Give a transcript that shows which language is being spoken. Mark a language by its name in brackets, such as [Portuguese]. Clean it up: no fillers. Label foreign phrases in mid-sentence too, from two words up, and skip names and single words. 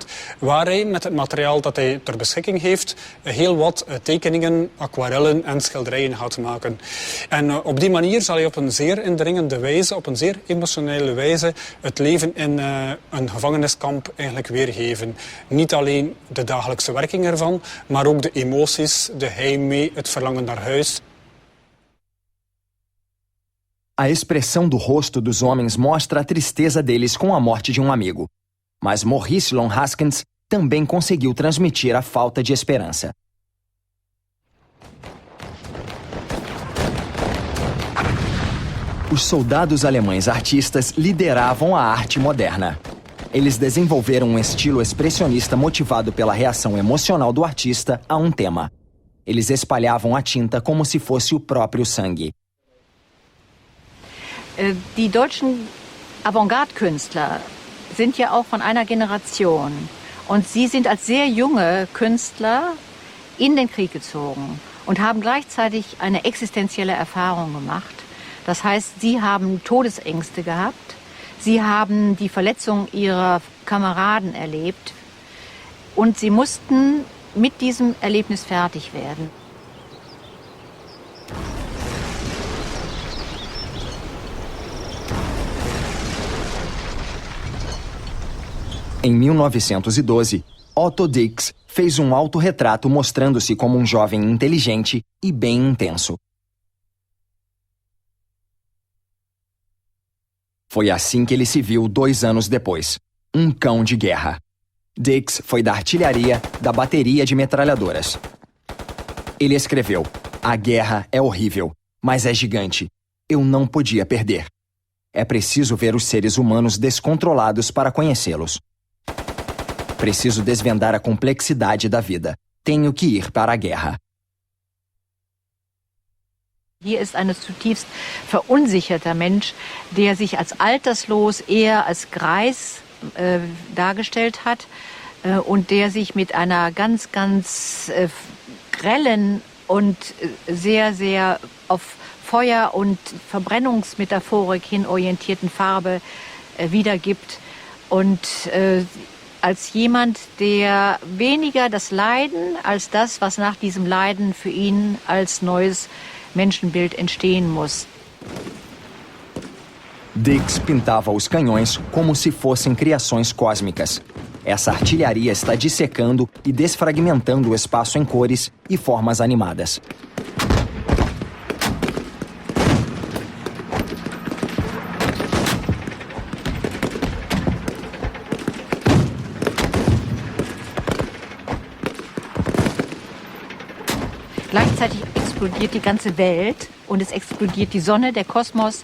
[Dutch] Waar hij met het materiaal dat hij ter beschikking heeft heel wat tekeningen, aquarellen en schilderijen gaat maken. En op die manier zal hij op een zeer indringende wijze, op een zeer emotionele wijze, het leven in een gevangeniskamp eigenlijk weergeven. Niet alleen de dagelijkse werking ervan, maar ook de emoties, de heimwee, het verlangen naar huis. [Portuguese] A expressão do rosto dos homens mostra a tristeza deles com a morte de um amigo. Mas Maurice Long Haskins também conseguiu transmitir a falta de esperança. Os soldados alemães artistas lideravam a arte moderna. Eles desenvolveram um estilo expressionista motivado pela reação emocional do artista a um tema. Eles espalhavam a tinta como se fosse o próprio sangue. [German] Die deutschen Avantgarde-Künstler sind ja auch von einer Generation. Und sie sind als sehr junge Künstler in den Krieg gezogen und haben gleichzeitig eine existenzielle Erfahrung gemacht. Das heißt, sie haben Todesängste gehabt, sie haben die Verletzung ihrer Kameraden erlebt und sie mussten mit diesem Erlebnis fertig werden. [Portuguese] Em 1912, Otto Dix fez um autorretrato mostrando-se como um jovem inteligente e bem intenso. Foi assim que ele se viu 2 anos depois, um cão de guerra. Dix foi da artilharia, da bateria de metralhadoras. Ele escreveu: "A guerra é horrível, mas é gigante. Eu não podia perder. É preciso ver os seres humanos descontrolados para conhecê-los. Preciso desvendar a complexidade da vida. Tenho que ir para a guerra." [German] Hier ist ein zutiefst verunsicherter Mensch, der sich als alterslos, eher als Greis dargestellt hat und der sich mit einer ganz, ganz grellen und sehr, sehr auf Feuer- und Verbrennungsmetaphorik hin orientierten Farbe wiedergibt. Und als jemand, der weniger das Leiden als das, was nach diesem Leiden für ihn als neues Menschenbild entstehen muss. [Portuguese] Dix pintava os canhões como se fossem criações cósmicas. Essa artilharia está dissecando e desfragmentando o espaço em cores e formas animadas. [German] Gleichzeitig explodiert die ganze Welt und es explodiert die Sonne, der Kosmos.